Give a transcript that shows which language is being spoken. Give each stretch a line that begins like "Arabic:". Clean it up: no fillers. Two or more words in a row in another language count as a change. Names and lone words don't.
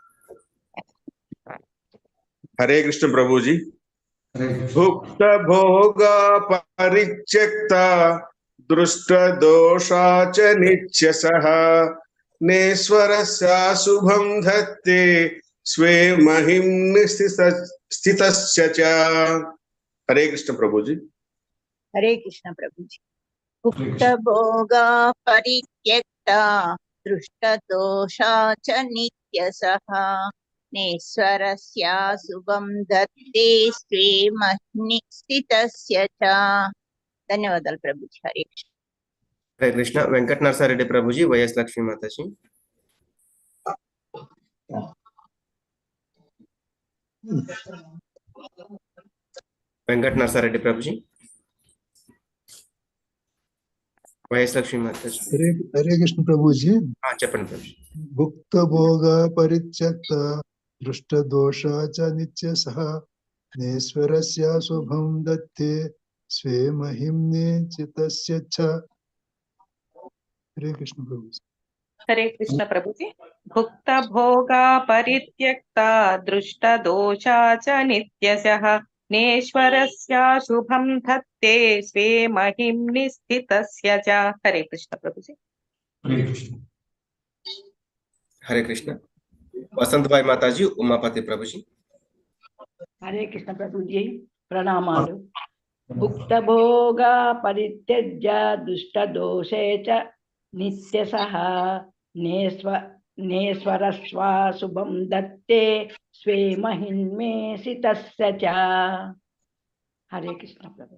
Hindi: हरे कृष्ण प्रभु जी।
Sanskrit: भुक्त भोगा परित्यक्ता दृष्ट दोषा च नित्यशः नेश्वरस्य शुभं धत्ते स्वे महिम्नि स्थितस्य च।
Hindi: हरे कृष्ण प्रभु जी। हरे कृष्ण प्रभु जी।
Sanskrit: भुक्त भोगा परित्यक्ता दृष्ट दोषा च नित्यशः नेश्वरस्य शुभं दत्ते स्वे महिम्नि स्थितस्य च।
Telugu: ధన్యవాదాలు ప్రభుజీ. హరే కృష్ణ.
Hindi: हरे कृष्ण वेंकट नरसारेड्डी प्रभु जी, వైఎస్ లక్ష్మీ माता जी। వెంకట నరసారెడ్డి ప్రభు जी, వైఎస్ లక్ష్మీ माता जी। हरे कृष्ण प्रभु जी।
Telugu: చెప్పండి
Hindi: प्रभु जी।
Sanskrit: भुक्त भोग परित्यक्त दृष्ट दोष च नित्यशः नेश्वरस्य शुभं दत्ते स्वे महिम्नि चितस्य च।
Hindi: हरे कृष्ण प्रभु जी। हरे कृष्ण प्रभु जी।
Sanskrit: भुक्त भोगा परित्यक्ता दृष्ट दोषा च नित्यशः नेश्वरस्य शुभं धत्ते स्वे महिम्नि स्थितस्य च।
Hindi: हरे कृष्ण प्रभु जी। हरे कृष्ण वसंत भाई माता जी, उमापति प्रभु जी। हरे कृष्ण प्रभु जी। प्रणामालु।
Sanskrit: भुक्त भोगा परित्यज्य दुष्ट दोषे च नित्यशः नेश्वरस्व शुभं दत्ते स्वे महिम्नि स्थितस्य च।
Hindi: हरे कृष्ण प्रभु।